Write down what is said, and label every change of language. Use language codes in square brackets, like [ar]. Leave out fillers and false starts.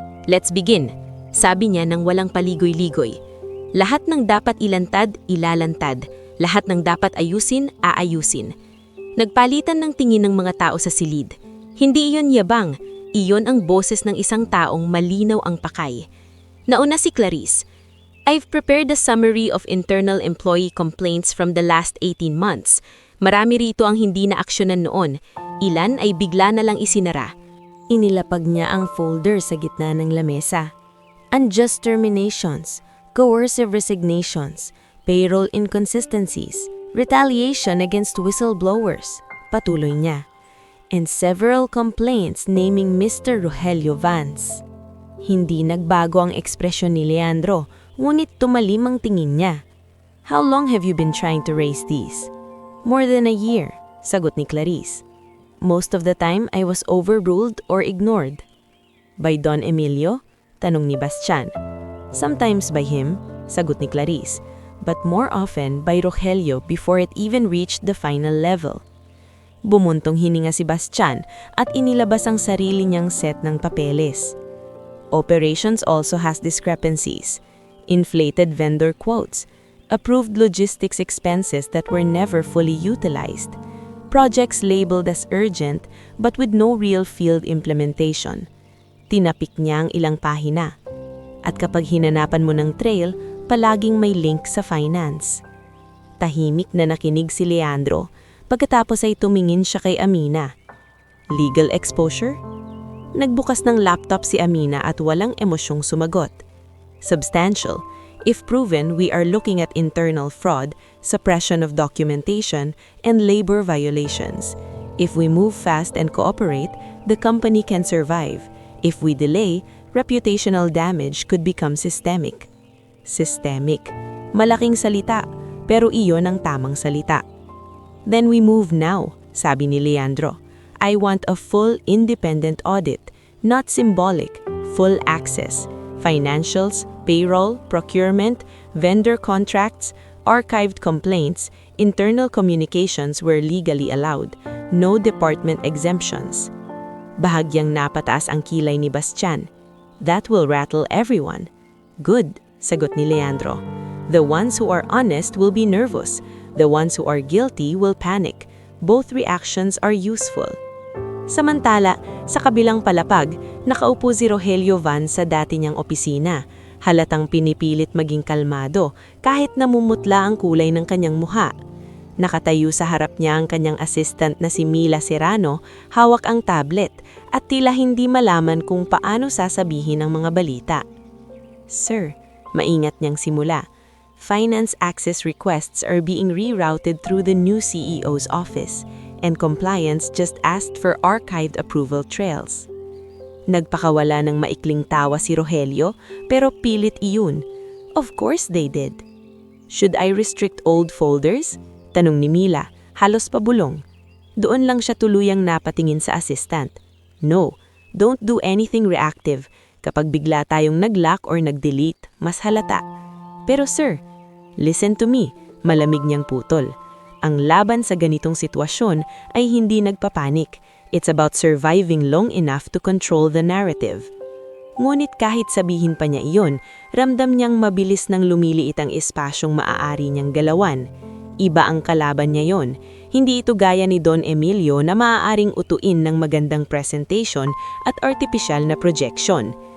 [en] "Let's begin," [tl] sabi niya nang walang paligoy-ligoy. "Lahat ng dapat ilantad, ilalantad. Lahat ng dapat ayusin, aayusin." Nagpalitan ng tingin ng mga tao sa silid. Hindi iyon yabang, iyon ang boses ng isang taong malinaw ang pakay. Nauna si Clarice. [en] "I've prepared a summary of internal employee complaints from the last 18 months. [tl] Marami rito ang hindi na aksyonan noon. Ilan ay bigla na lang isinara." Inilapag niya ang folder sa gitna ng lamesa. [en] "Unjust terminations, coercive resignations, payroll inconsistencies, retaliation against whistleblowers," [tl] patuloy niya. [en] "And several complaints naming Mr. Rogelio Vance." [tl] Hindi nagbago ang ekspresyon ni Leandro, ngunit tumalim ang tingin niya. [en] "How long have you been trying to raise these?" "More than a year," [tl] sagot ni Clarice. [en] "Most of the time I was overruled or ignored." "By Don Emilio?" [tl] tanong ni Bastian. [en] "Sometimes by him," [tl] sagot ni Clarice, [en] "but more often by Rogelio before it even reached the final level." [tl] Bumuntong hininga si Bastian at inilabas ang sarili niyang set ng papeles. [en] "Operations also has discrepancies. Inflated vendor quotes, approved logistics expenses that were never fully utilized, projects labeled as urgent but with no real field implementation." [tl] Tinapik niya ang ilang pahina. "At kapag hinanapan mo ng trail, palaging may link sa finance." Tahimik na nakinig si Leandro, pagkatapos ay tumingin siya kay Amina. [en] Legal exposure? [tl] Nagbukas ng laptop si Amina at walang emosyong sumagot. [en] Substantial. If proven, we are looking at internal fraud, suppression of documentation, and labor violations. If we move fast and cooperate, the company can survive. If we delay, reputational damage could become systemic. Systemic. [tl] Malaking salita, pero iyon ang tamang salita. [en] Then we move now, [tl] sabi ni Leandro. [en] I want a full independent audit, not symbolic, full access. Financials, payroll, procurement, vendor contracts, archived complaints, internal communications were legally allowed. No department exemptions. [tl] Bahagyang napataas ang kilay ni Bastian. [en] That will rattle everyone. Good, [tl] sagot ni Leandro. [en] The ones who are honest will be nervous. The ones who are guilty will panic. Both reactions are useful. [tl] Samantala, sa kabilang palapag, nakaupo si Rogelio Van sa dati niyang opisina. Halatang pinipilit maging kalmado kahit namumutla ang kulay ng kanyang muha. Nakatayo sa harap niya ang kanyang assistant na si Mila Serrano, hawak ang tablet at tila hindi malaman kung paano sasabihin ang mga balita. Sir, maingat niyang simula. [en] Finance access requests are being rerouted through the new CEO's office, and compliance just asked for archived approval trails. [tl] Nagpakawala ng maikling tawa si Rogelio, pero pilit iyon. [en] Of course they did. Should I restrict old folders? [tl] Tanong ni Mila, halos pabulong. Doon lang siya tuluyang napatingin sa assistant. [en] No, don't do anything reactive. [tl] Kapag bigla tayong nag-lock or nag-delete, mas halata. Pero sir, [en] listen to me, [tl] malamig niyang putol. Ang laban sa ganitong sitwasyon ay hindi nagpapanik. [en] It's about surviving long enough to control the narrative. [tl] Ngunit kahit sabihin pa niya iyon, ramdam niyang mabilis nang lumiliit ang espasyong maaari niyang galawan. Iba ang kalaban niya yon. Hindi ito gaya ni Don Emilio na maaaring utuin ng magandang presentation at artificial na projection.